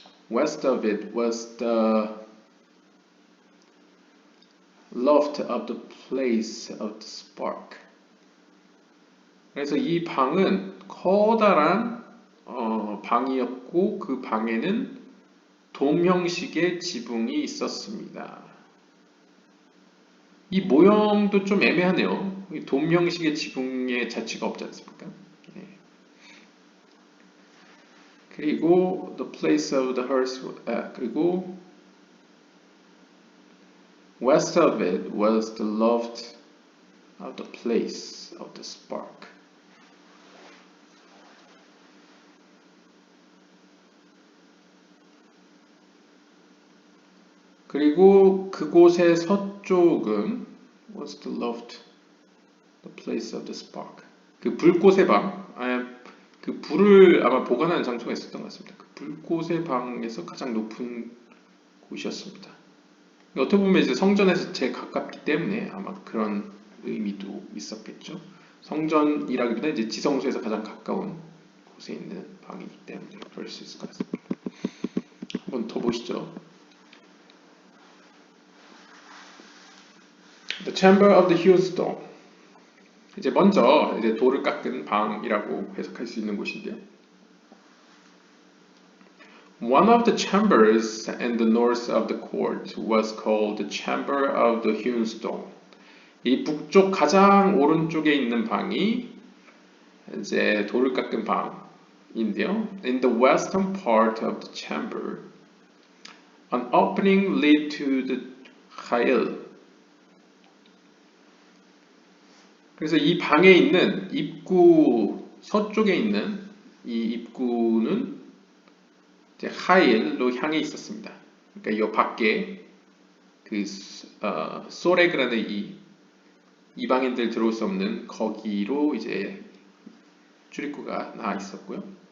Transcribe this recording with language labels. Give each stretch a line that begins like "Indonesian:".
English: West of it was the loft of the place of the spark.
Korean: 그래서 이 방은 커다란 방이었고 그 방에는 돔 형식의 지붕이 있었습니다. 이 모형도 좀 애매하네요. 돔 형식의 지붕의 자취가 없지 않습니까? 네.
English: 그리고 the place of the hearth 그리고 west of it was the loft of the place of the spark.
Korean: 그리고 그곳의 서쪽은
English: was the loft, the place of the spark.
Korean: 그 불꽃의 방, 그 불을 아마 보관하는 장소가 있었던 것 같습니다. 그 불꽃의 방에서 가장 높은 곳이었습니다. 어떻게 보면 이제 성전에서 제일 가깝기 때문에 아마 그런 의미도 있었겠죠. 성전이라기보다 이제 지성소에서 가장 가까운 곳에 있는 방이기 때문에 그럴 수 있을 것 같습니다. 한번 더 보시죠.
English: The chamber of the hewn stone.
Korean: 이제 먼저 이제 돌을 깎은 방이라고 해석할 수 있는 곳인데요.
English: One of the chambers in the north of the court was called the chamber of the hewn stone.
Korean: 이 북쪽 가장 오른쪽에 있는 방이 이제 돌을 깎은 방인데요.
English: In the western part of the chamber, an opening lead to the hail.
Korean: 그래서 이 방에 있는 입구 서쪽에 있는 이 입구는 이제 하일로 향해 있었습니다. 그러니까 이 밖에 그 소레그라는 이 이방인들 들어올 수 없는 거기로 이제 출입구가 나와 있었고요.